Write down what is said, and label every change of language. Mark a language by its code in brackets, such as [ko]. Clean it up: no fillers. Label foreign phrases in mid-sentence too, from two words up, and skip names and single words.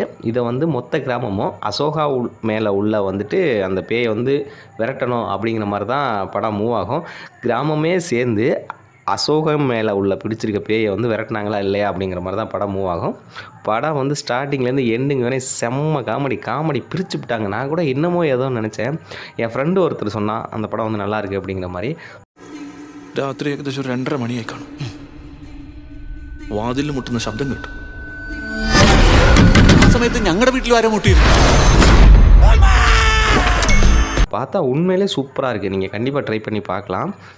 [ta] இதை வந்து மொத்த கிராமமும் அசோகா மேலே உள்ள வந்துட்டு அந்த பேயை வந்து விரட்டணும் அப்படிங்கிற மாதிரி தான் படம் மூவ் ஆகும். கிராமமே சேர்ந்து அசோகம் மேலே உள்ள பிடிச்சிருக்க பேயை வந்து விரட்டினாங்களா இல்லையா அப்படிங்கிற மாதிரி தான் படம் மூவ் ஆகும். படம் வந்து ஸ்டார்டிங்லேருந்து எண்டுங்க வரை செம்ம காமெடி பிரித்து விட்டாங்க. நான் கூட என்னமோ ஏதோ நினச்சேன். என் ஃப்ரெண்டு ஒருத்தர் சொன்னான் அந்த படம் வந்து நல்லா இருக்குது அப்படிங்கிற மாதிரி. [ml] രാത്രി ഏകദേശം 2:30 മണിയായി കാണും. വാതിലിൽ മുട്ടുന്ന ശബ്ദം കേട്ടു. ആ സമയത്ത് ഞങ്ങളുടെ വീട്ടിൽ ആരോ മുട്ടിയിരുന്നു. [ta] பார்த்தா உண்மையிலே சூப்பராக இருக்குது, நீங்கள் கண்டிப்பாக ட்ரை பண்ணி பார்க்கலாம்.